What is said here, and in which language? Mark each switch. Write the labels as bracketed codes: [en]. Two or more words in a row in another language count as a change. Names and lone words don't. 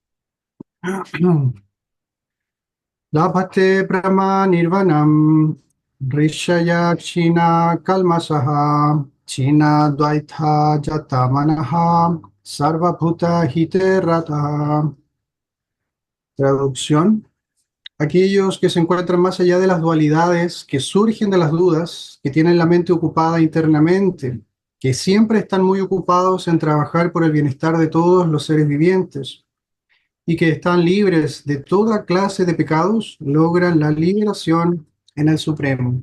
[sa] Labhate Brahma Nirvanam Rishaya China Kalmasaha China Dvaita Jata Manaha Sarvabhuta Hite Rata. [es] Traducción. Aquellos que se encuentran más allá de las dualidades, que surgen de las dudas, que tienen la mente ocupada internamente, que siempre están muy ocupados en trabajar por el bienestar de todos los seres vivientes y que están libres de toda clase de pecados, logran la liberación en el Supremo.